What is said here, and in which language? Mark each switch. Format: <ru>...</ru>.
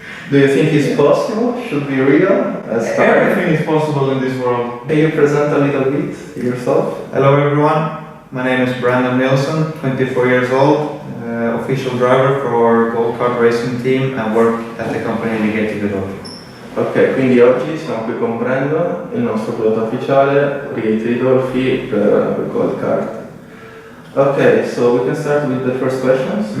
<en>Do you think it's possible? Should be real? Everything is possible in this world. Can you present a little bit yourself? Hello everyone, my name is Nilsson, 24 years old, official driver for Kart racing team and work at the company Ligeti Godolphin.</en> <it>Ok, quindi oggi siamo qui con Brandon, il nostro pilota ufficiale, Ligeti Ridolfi per Kart.</it> <en>Ok, so we can start with the first questions.</en>